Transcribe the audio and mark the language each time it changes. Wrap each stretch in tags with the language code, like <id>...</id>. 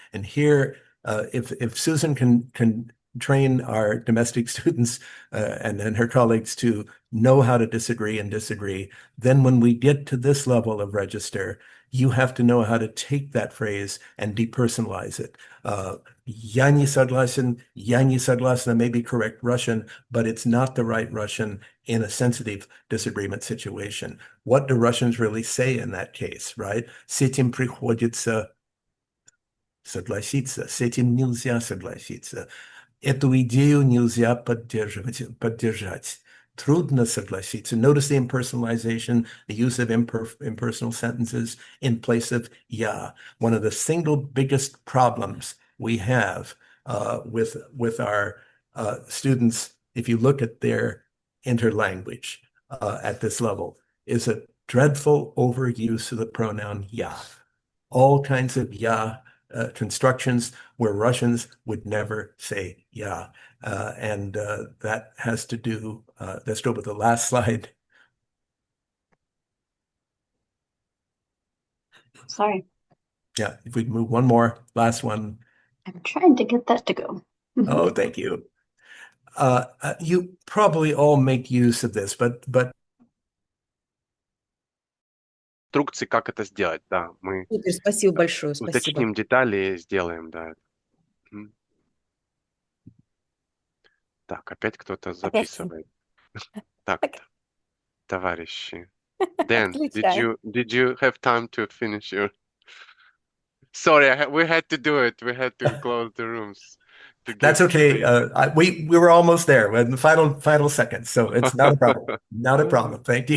<en>And here, if Susan can train our domestic students and her colleagues to know how to disagree, then when we get to this level of register, you have to know how to take that phrase and depersonalize it.</en> <ru>Я не согласен</ru> <en>may be correct Russian, but it's not the right Russian in a sensitive disagreement situation. What do Russians really say in that case, right?</en> <ru>С этим приходится согласиться, с этим нельзя согласиться. Эту идею нельзя поддержать. Трудно согласиться.</ru> <en>Notice the impersonalization, the use of impersonal sentences in place of "я". One of the single biggest problems we have with our students, if you look at their interlanguage at this level, is a dreadful overuse of the pronoun "я". All kinds of "я" constructions where Russians would never say "я". And that has to do, let's go with the last slide. Sorry, Yeah, if we move one more, last one. I'm trying to get that to go. Oh, thank you. You probably all make use of this, but</en> <ru>Инструкции, как это сделать, да. Мы Супер, спасибо большое, спасибо. уточним детали и сделаем, да. Мгм. Так, опять кто-то записывает. Так, товарищи. Dan, Отключаю.</ru> <en>did you have time to finish your? Sorry, we had to do it. We had to close the rooms to that's give okay. space. We were almost there in the final seconds, so it's not a problem. Not a problem. Thank you.</en>